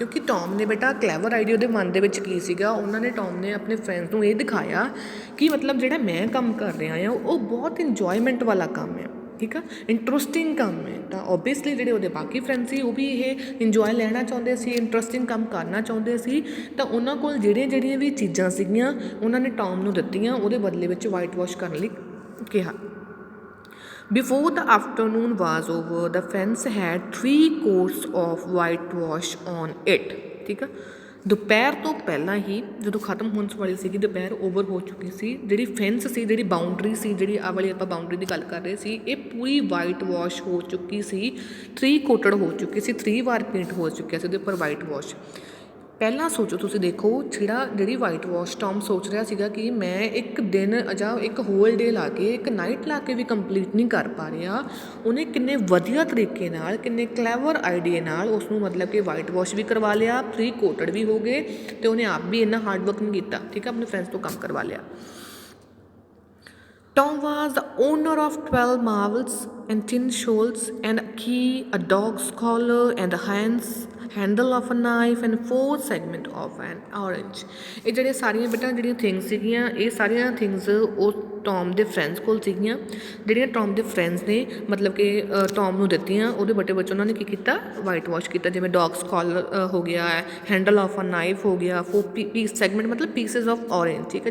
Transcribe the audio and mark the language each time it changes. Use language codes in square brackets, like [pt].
[pa] ਕਿਉਂਕਿ ਟੋਮ ਨੇ ਬੇਟਾ ਕਲੈਵਰ ਆਈਡੀਆ ਉਹਦੇ ਮਨ ਦੇ ਵਿੱਚ ਕੀ ਸੀਗਾ, ਉਹਨਾਂ ਨੇ ਟੋਮ ਨੇ ਆਪਣੇ ਫਰੈਂਡਸ ਨੂੰ ਇਹ ਦਿਖਾਇਆ ਕਿ ਮਤਲਬ ਜਿਹੜਾ ਮੈਂ ਕੰਮ ਕਰ ਰਿਹਾ ਹਾਂ ਉਹ ਬਹੁਤ ਇੰਜੋਏਮੈਂਟ ਵਾਲਾ ਕੰਮ ਹੈ। ਠੀਕ ਆ, ਇੰਟਰਸਟਿੰਗ ਕੰਮ ਹੈ। ਤਾਂ ਓਬਵੀਅਸਲੀ ਜਿਹੜੇ ਉਹਦੇ ਬਾਕੀ ਫਰੈਂਡ ਸੀ ਉਹ ਵੀ ਇਹ ਇੰਜੋਏ ਲੈਣਾ ਚਾਹੁੰਦੇ ਸੀ, ਇੰਟਰਸਟਿੰਗ ਕੰਮ ਕਰਨਾ ਚਾਹੁੰਦੇ ਸੀ। ਤਾਂ ਉਹਨਾਂ ਕੋਲ ਜਿਹੜੀਆਂ ਵੀ ਚੀਜ਼ਾਂ ਸੀਗੀਆਂ ਉਹਨਾਂ ਨੇ ਟੋਮ ਨੂੰ ਦਿੱਤੀਆਂ, ਉਹਦੇ ਬਦਲੇ ਵਿੱਚ ਵਾਈਟ ਵਾਸ਼ ਕਰਨ ਲਈ ਕਿਹਾ। [en] Before the afternoon was over, the fence had 3 coats of whitewash on it. [pa] ਠੀਕ ਆ, ਦੁਪਹਿਰ ਤੋਂ ਪਹਿਲਾਂ ਹੀ ਜਦੋਂ ਖਤਮ ਹੋਣ ਵਾਲੀ ਸੀਗੀ, ਦੁਪਹਿਰ ਓਵਰ ਹੋ ਚੁੱਕੀ ਸੀ, ਜਿਹੜੀ ਫੈਂਸ ਸੀ, ਜਿਹੜੀ ਬਾਊਂਡਰੀ ਸੀ, ਜਿਹੜੀ ਆਹ ਵਾਲੀ ਆਪਾਂ ਬਾਊਂਡਰੀ ਦੀ ਗੱਲ ਕਰ ਰਹੇ ਸੀ, ਇਹ ਪੂਰੀ ਵਾਈਟ ਵਾਸ਼ ਹੋ ਚੁੱਕੀ ਸੀ, 3 ਕੋਟਡ ਹੋ ਚੁੱਕੀ ਸੀ, 3 ਵਾਰ ਪੇਂਟ ਹੋ ਚੁੱਕਿਆ ਸੀ ਉਹਦੇ ਉੱਪਰ ਵਾਈਟ ਵਾਸ਼। ਪਹਿਲਾਂ ਸੋਚੋ ਤੁਸੀਂ, ਦੇਖੋ ਜਿਹੜੀ ਵਾਈਟ ਵਾਸ਼ ਟੌਮ ਸੋਚ ਰਿਹਾ ਸੀਗਾ ਕਿ ਮੈਂ ਇੱਕ ਦਿਨ ਜਾਂ ਇੱਕ ਹੋਲ ਡੇ ਲਾ ਕੇ, ਇੱਕ ਨਾਈਟ ਲਾ ਕੇ ਵੀ ਕੰਪਲੀਟ ਨਹੀਂ ਕਰ ਪਾ ਰਿਹਾ, ਉਹਨੇ ਕਿੰਨੇ ਵਧੀਆ ਤਰੀਕੇ ਨਾਲ, ਕਿੰਨੇ ਕਲੈਵਰ ਆਈਡੀਏ ਨਾਲ ਉਸ ਨੂੰ ਮਤਲਬ ਕਿ ਵਾਈਟ ਵਾਸ਼ ਵੀ ਕਰਵਾ ਲਿਆ, 3 ਕੋਟਡ ਵੀ ਹੋ ਗਏ, ਅਤੇ ਉਹਨੇ ਆਪ ਵੀ ਇੰਨਾ ਹਾਰਡ ਵਰਕ ਨਹੀਂ ਕੀਤਾ, ਠੀਕ ਹੈ, ਆਪਣੇ ਫਰੈਂਡਸ ਤੋਂ ਕੰਮ ਕਰਵਾ ਲਿਆ। [en] Tom was the owner of 12 marbles and tin shoals and a key, a dog's collar and a handle of a knife and 4 segment of an orange। [pa] ਇਹ ਜਿਹੜੇ ਸਾਰੀਆਂ ਬੇਟਾ ਜਿਹੜੀਆਂ ਥਿੰਗਸ ਸੀਗੀਆਂ, ਇਹ ਸਾਰੀਆਂ ਥਿੰਗਸ ਉਹ ਟੌਮ ਦੇ ਫਰੈਂਡਸ ਕੋਲ ਸੀਗੀਆਂ, ਜਿਹੜੀਆਂ ਟੌਮ ਦੇ ਫਰੈਂਡਸ ਨੇ ਮਤਲਬ ਕਿ ਟੌਮ ਨੂੰ ਦਿੱਤੀਆਂ। ਉਹਦੇ ਬਟੇ ਵਿੱਚ ਉਹਨਾਂ ਨੇ ਕੀ ਕੀਤਾ, ਵਾਈਟ ਵਾਸ਼ ਕੀਤਾ, ਜਿਵੇਂ ਡੌਗਸ ਕਾਲਰ ਹੋ ਗਿਆ, ਹੈਂਡਲ ਆਫ ਅ ਨਾਈਫ ਹੋ ਗਿਆ, 4 ਪੀਸ ਸੈਗਮੈਂਟ ਮਤਲਬ ਪੀਸਿਸ ਆਫ ਔਰੇਂਜ, ਠੀਕ ਹੈ।